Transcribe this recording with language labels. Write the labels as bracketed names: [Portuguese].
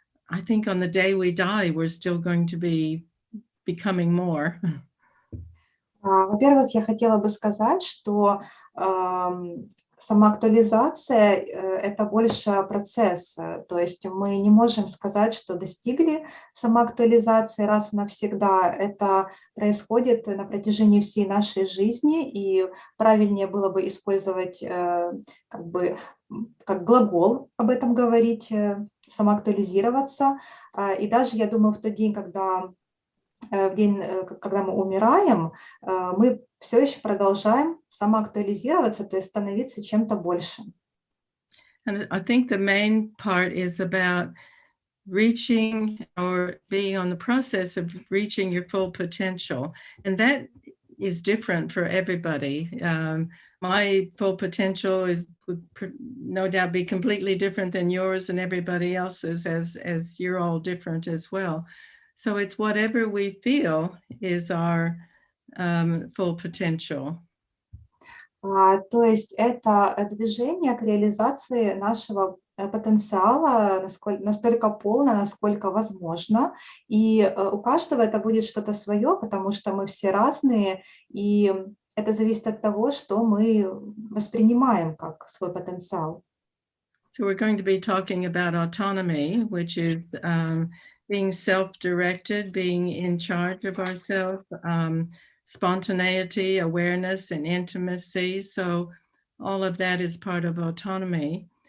[English] I think on the day we die, we're still going to be becoming more. [Russian] Во-первых, я хотела бы сказать, что самоактуализация – это больше процесс, то есть мы не можем сказать, что достигли самоактуализации раз и навсегда. Это происходит на протяжении всей нашей жизни, и правильнее было бы использовать как глагол об этом говорить, самоактуализироваться. И даже, я думаю, в тот день, когда мы умираем, мы все еще продолжаем самоактуализироваться, то есть становиться чем-то большим. [English] And I think the main part is about reaching or being on the process of reaching your full potential. And that is different for everybody. My full potential would no doubt be completely different than yours and everybody else's, as you're all different as well. So it's whatever we feel is our full potential. [Russian] То есть это движение к реализации нашего потенциала настолько полно, насколько возможно. И у каждого это будет что-то свое, потому что мы все разные, и это зависит от того, что мы воспринимаем как свой потенциал. [English] So we're going to be talking about autonomy, which is being self-directed, being in charge of ourselves, spontaneity, awareness, and intimacy. So all of that is part of autonomy.